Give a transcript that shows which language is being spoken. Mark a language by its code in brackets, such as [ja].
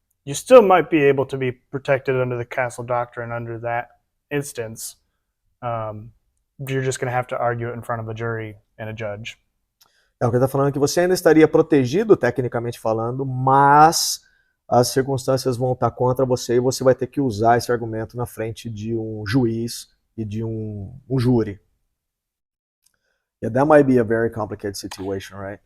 [en] You still might be able to be protected under the castle doctrine under that instance. You're just going to have to argue it in front of a jury and a judge. [pt] É o que ele está falando, que você ainda estaria protegido, tecnicamente falando, mas as circunstâncias vão estar contra você e você vai ter que usar esse argumento na frente de um juiz e de um júri. [en] Yeah, that might be a very complicated situation, right?